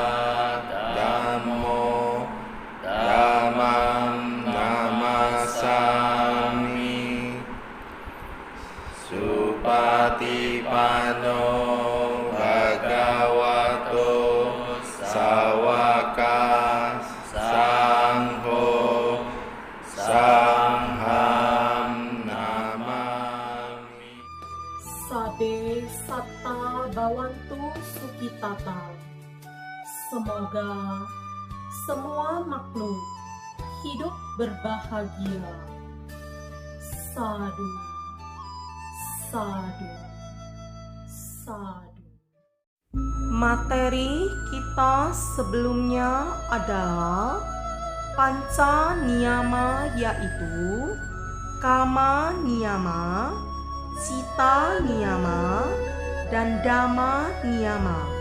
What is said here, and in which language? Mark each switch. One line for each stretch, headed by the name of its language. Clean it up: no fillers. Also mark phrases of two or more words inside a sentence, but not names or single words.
Pali: Dhammo Dhammam Namasami Supatipanno Bhagavato Sawaka Sangho Sangham Namami. Sabe Satta Bhavantu Sukhitata.
Indonesian: Semoga semua makhluk hidup berbahagia.
Pali: Sadu, sadu, sadu.
Indonesian: Materi kita sebelumnya adalah
Pali: panca niyama,
Indonesian: yaitu
Pali: kama niyama, cita niyama,
Indonesian: dan
Pali: dhamma niyama.